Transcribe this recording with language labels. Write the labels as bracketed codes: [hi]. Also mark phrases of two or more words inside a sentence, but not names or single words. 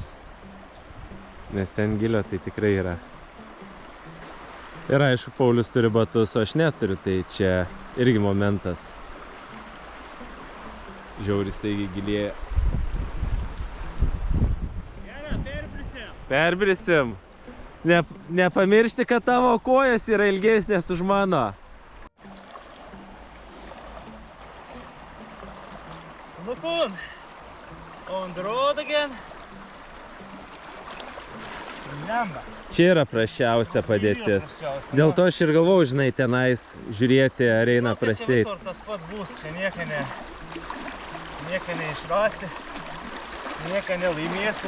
[lt] Nes ten gilio tai tikrai yra. Ir aišku, Paulius turi batus, o aš neturiu, tai čia irgi momentas. Žiauris taigi gilėja. Gerai, perbrisim. Perbrisim. Nepamiršti, kad tavo kojas yra ilgesnės už mano. [en] Look on the road again. [lt] Blemba. Čia yra prasčiausia padėtis. Dėl to aš ir galvau, žinai, tenais žiūrėti, ar eina praseit. Čia visur tas pats bus, čia nieka neišrasi, nieka nelaimėsi.